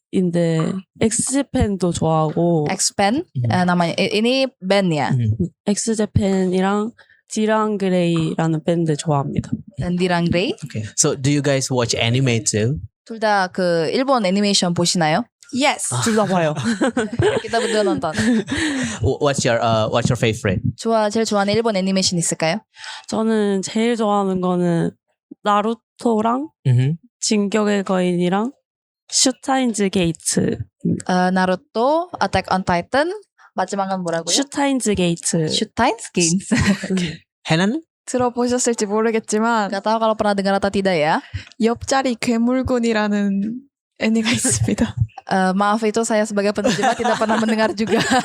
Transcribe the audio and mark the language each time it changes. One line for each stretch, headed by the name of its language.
Korean: 인데 엑스제팬도 좋아하고
Indonesian: X-Pen namanya. Ini band ya.
Korean: 엑스제팬이랑 디랑 그레이라는 밴드 좋아합니다.
Indonesian: Dan Dirang Grey.
English: Okay. So do you guys watch anime too?
Korean: 둘 다 그 일본 애니메이션 보시나요?
English: Yes.
Korean: 둘 다 봐요.
Indonesian: Kita berdua nonton.
English: What's your favorite?
Korean: 제일 좋아하는 일본 애니메이션 있을까요? 저는 제일 좋아하는 거는 나루토랑 Mm-hmm. 진격의 거인이랑 슈타인즈 게이트. 나루토, Attack on Titan, 마지막은 뭐라고요? 슈타인즈 게이트. Shootimes Games. Henan? 들어보셨을지 모르겠지만
Indonesian: Gak tahu kalau pernah dengar atau tidak ya.
Korean: 옆자리 괴물군이라는 애니가 있습니다.
Indonesian: Maaf itu saya sebagai penerjemah tidak pernah mendengar juga.